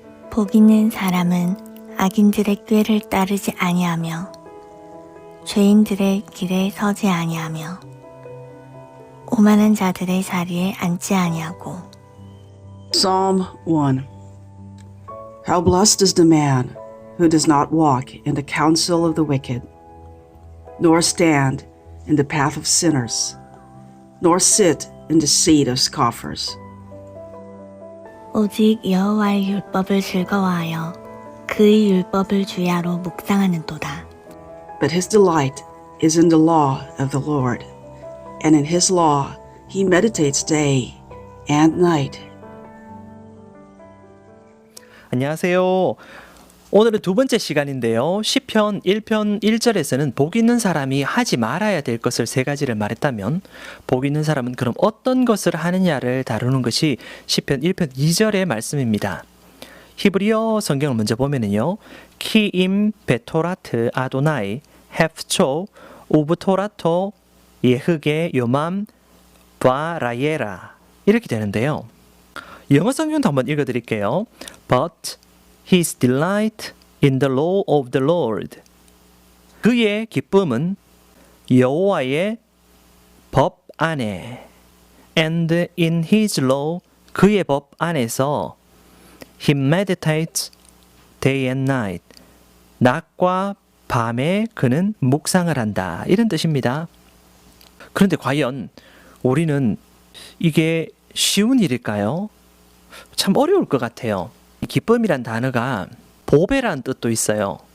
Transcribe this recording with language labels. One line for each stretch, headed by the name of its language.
Korean: 복 있는 사람은 악인들의 꾀를 따르지 아니하며 죄인들의 길에 서지 아니하며 오만한 자들의 자리에 앉지 아니하고.
English: Psalm 1. How blessed is the man who does not walk in the counsel of the wicked, nor stand in the path of sinners, nor sit in the seat of scoffers.
Korean: 오직 여호와의 율법을 즐거워하여 그의 율법을 주야로 묵상하는도다.
English: But his delight is in the law of the Lord, and in his law he meditates day and night.
Korean: 안녕하세요. 오늘은 두 번째 시간인데요. 시편 1편 1절에서는 복 있는 사람이 하지 말아야 될 것을 세 가지를 말했다면 복 있는 사람은 그럼 어떤 것을 하느냐를 다루는 것이 시편 1편 2절의 말씀입니다. 히브리어 성경을 먼저 보면은요.
Hebrew: 키임 베토라트 아도나이 헤프초 우브토라토 예흐게 요맘 바라예라 이렇게
Korean: 되는데요. 영어 성경도 한번 읽어드릴게요.
English: But his delight in the law of the Lord.
Korean: 그의 기쁨은 여호와의 법 안에.
English: And in his law,
Korean: 그의 법 안에서
English: he meditates day and night.
Korean: 낮과 밤에 그는 묵상을 한다. 이런 뜻입니다. 그런데 과연 우리는 이게 쉬운 일일까요? 참 어려울 것 같아요. 기쁨이란 단어가 보배란 뜻도 있어요.